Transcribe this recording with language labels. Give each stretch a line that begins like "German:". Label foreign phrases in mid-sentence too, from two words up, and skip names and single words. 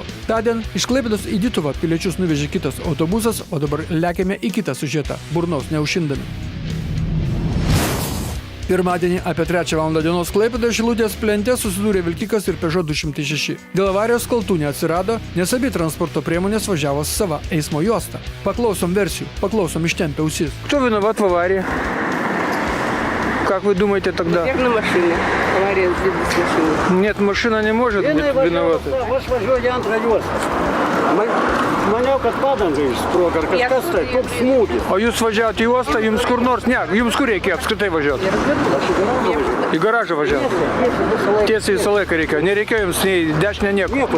Lithuanian: Tądien iš Klaipėdos į Dituvą piliečius nuvežė kitas autobusas, o dabar lekiame į kitą siužetą, burnos neužšindami. Pirmadienį apie 3 val. Dienos Klaipėdoje Šilutės plente susidūrė vilkikas ir Peugeot 206. Dėl avarijos kaltų neatsirado, nes abi transporto priemonės važiavo sava eismo juosta. Paklausom versijų, paklausom ištempę ausis.
Russian: Кто виноват в аварии? Как вы думаете тогда? На машине. Авария с машиной. Нет, машина не может быть виновата.
Lithuanian: Aš važiuoju antrą juostą. Maniau, kad padanga išsprogo, ar kažkas tai, koks smūgis. O jūs važiavote į uostą, jums kur nors, ne, jums kur reikėjo apskritai važiuoti? Į garažą važiavo. Tiesiai visą laiką reikėjo, nereikėjo jums nei dešinę nieko.